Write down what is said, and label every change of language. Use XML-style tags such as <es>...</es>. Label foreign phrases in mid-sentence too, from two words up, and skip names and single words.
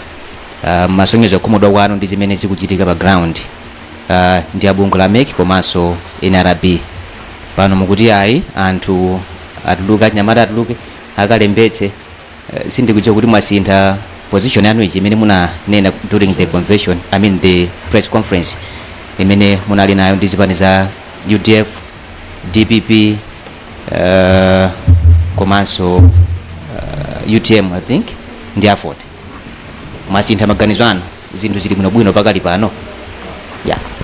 <ny>Masonyezo okhumudwa kwanu ndi zimene zikuchitika pa ground ndi abungwe la MEC komanso NRB. Pano mukuti ayi anthu atuluka, anyamata atuluke akalembetse. Sindikudziwa kuti mwasintha position yanu ichi imene munanena</ny> <en>during the convention, I mean the press conference</en> <ny>imene munali nayo ndi zipani za UDF, DPP, komanso UTM</ny> <en>I think</en> <ny>ndi afford. Mwasintha maganizo anu zinthu zili bwinobwino pakali pano yeah.</ny>